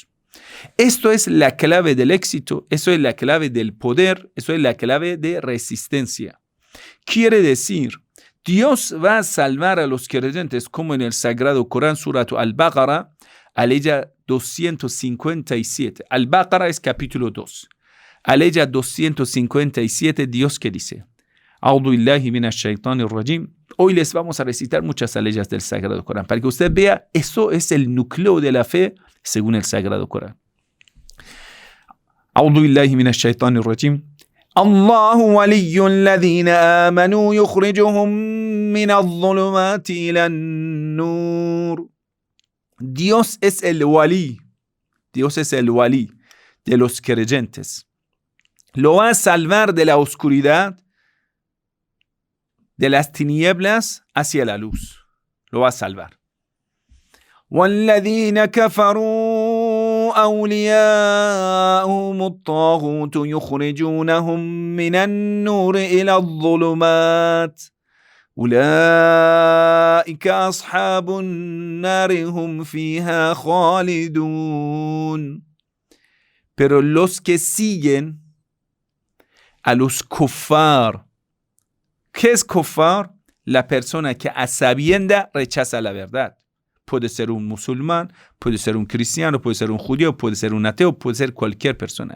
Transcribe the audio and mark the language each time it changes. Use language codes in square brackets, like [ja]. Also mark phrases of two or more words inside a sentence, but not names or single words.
[es] Esto es la clave del éxito, eso es la clave del poder, eso es la clave de resistencia. Quiere decir, Dios va a salvar a los creyentes, como en el Sagrado Corán, Surat Al-Baqarah, aleya 257. Al-Baqarah es capítulo 2. Aleya 257, Dios que dice: [ar] أعوذ بالله من الشيطان الرجيم. [es] Hoy les vamos a recitar muchas aleyas del Sagrado Corán, para que usted vea, eso es el núcleo de la fe según el Sagrado Corán. [ar] أعوذ بالله من الشيطان الرجيم. الله ولي الذين آمنوا يخرجهم من الظلمات إلى النور. [es] Dios es el wali. Dios es el wali de los creyentes. lo va a salvar de la oscuridad, de las tinieblas hacia la luz. Lo va a salvar. [ar] وَالَّذِينَ كَفَرُوا أَوْلِيَاؤُهُمُ الطَّاغُوتُ يُخْرِجُونَهُم مِّنَ النُّورِ إِلَى الظُّلُمَاتِ أُولَٰئِكَ أَصْحَابُ النَّارِ هُمْ فِيهَا خَالِدُونَ. [es] Pero los que siguen a los kuffar. ¿Qué es kuffar? La persona que a sabienda rechaza la verdad. Puede ser un musulmán, puede ser un cristiano, puede ser un judío, puede ser un ateo, puede ser cualquier persona.